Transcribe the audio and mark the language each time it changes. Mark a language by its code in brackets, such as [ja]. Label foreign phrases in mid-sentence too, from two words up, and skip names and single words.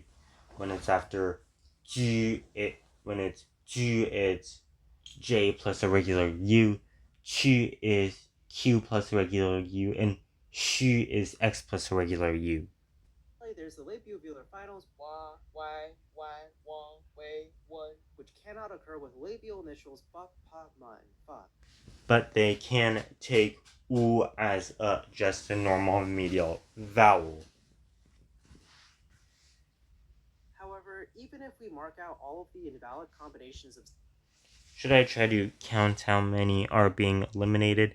[en] When it's after G, it's J plus a regular U. Q is Q plus a regular U, and Xu is X plus a regular U. There's the labiovelar finals wa, y, wang, wei, wen, which cannot occur with labial initials ba, pa, ma, and fa. But they can take U as just a normal medial vowel. However, even if we mark out all of the invalid combinations of. Should I try to count how many are being eliminated?